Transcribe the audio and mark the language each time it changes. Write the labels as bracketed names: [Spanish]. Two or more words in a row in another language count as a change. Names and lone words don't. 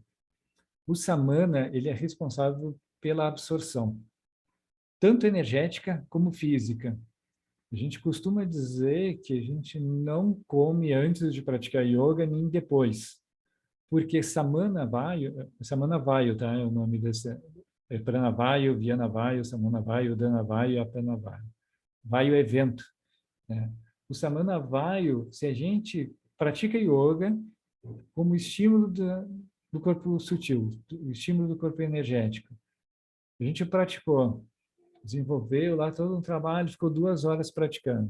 [Portuguese] O Samana, ele é responsável pela absorção, tanto energética como física. A gente costuma dizer que a gente não come antes de praticar yoga nem depois, porque Samana Vayu, tá? É o nome desse, Prana Vayu, Viana Vayu, Samana Vayu, Dana Vayu, Apana Vayu. Vayu é vento, né? O Samana Vayu, se a gente pratica yoga como estímulo do corpo sutil, o estímulo do corpo energético. A gente praticou, desenvolveu lá todo um trabalho, ficou 2 horas praticando.